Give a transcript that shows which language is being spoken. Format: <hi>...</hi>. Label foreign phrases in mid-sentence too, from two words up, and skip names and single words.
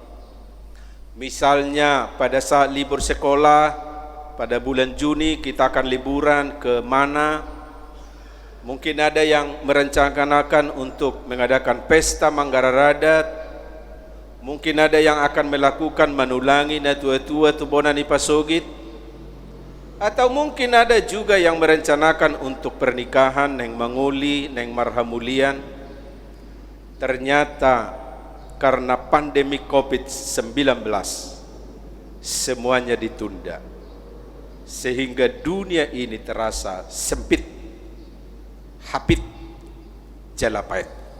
<id>Misalnya pada saat libur sekolah, pada bulan Juni kita akan liburan ke mana. Mungkin ada yang merencanakan untuk mengadakan pesta Manggara Radat. Mungkin ada yang akan melakukan</id> <bbc>manulangi na tua-tua tubonan ipasogit.</bbc> <id>Atau mungkin ada juga yang merencanakan untuk pernikahan</id> <bbc>neng manguli, neng marhamulian.</bbc> <id>Ternyata karena pandemi COVID-19 semuanya ditunda, sehingga dunia ini terasa sempit,</id> <bbc>hapit, jalapait.</bbc>